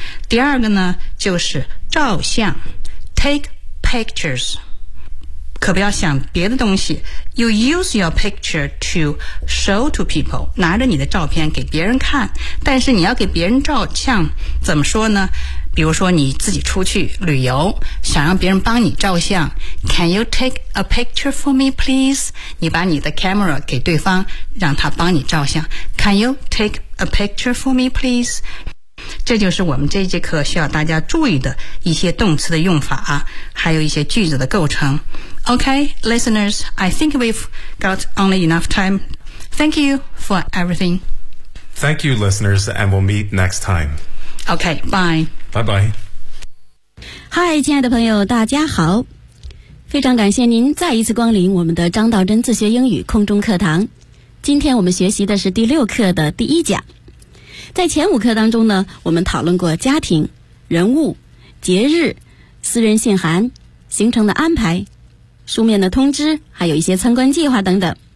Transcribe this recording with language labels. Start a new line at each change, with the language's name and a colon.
Chinese: 第二个呢，就是照相
English: takepictures，
Chinese: 可不要想别的东西。
English: You use your picture to show to people，
Chinese: 拿着你的照片给别人看。但是你要给别人照相，怎么说呢？比如说你自己出去旅游，想让别人帮你照相。
English: Can you take a picture for me, please？
Chinese: 你把你的 camera 给对方，让他帮你照相。
English: Can you take a picture for me, please？
Chinese: 这就是我们这节课需要大家注意的一些动词的用法，还有一些句子的构成。
English: OK, listeners, I think we've got only enough time. Thank you for everything. Thank you, listeners, and we'll meet next time. OK, bye. Bye-bye.
Chinese: Hi, 亲爱的朋友，大家好。非常感谢您再一次光临我们的张道真自学英语空中课堂。今天我们学习的是第六课的第一讲。在前五课当中呢，我们讨论过家庭、人物、节日、私人信函、行程的安排、书面的通知，还有一些参观计划等等。